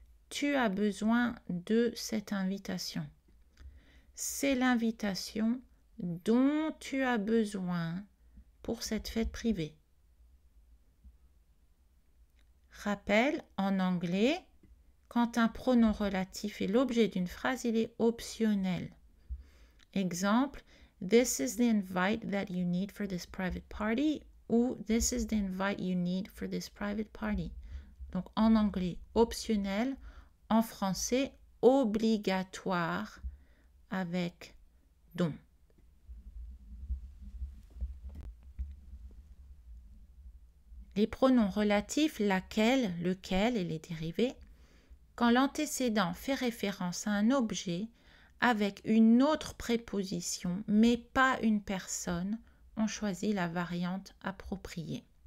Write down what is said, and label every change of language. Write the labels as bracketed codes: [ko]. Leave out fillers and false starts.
[fr] Tu as besoin de cette invitation. C'est l'invitation dont tu as besoin pour cette fête privée. Rappel, en anglais, quand un pronom relatif est l'objet d'une phrase, il est optionnel. [en] Exemple, this is the invite that you need for this private party [fr] ou [en] this is the invite you need for this private party. [fr] Donc en anglais, optionnel, en français, obligatoire avec dont. Les pronoms relatifs laquelle, lequel et les dérivés, quand l'antécédent fait référence à un objet avec une autre préposition, mais pas une personne, on choisit la variante appropriée.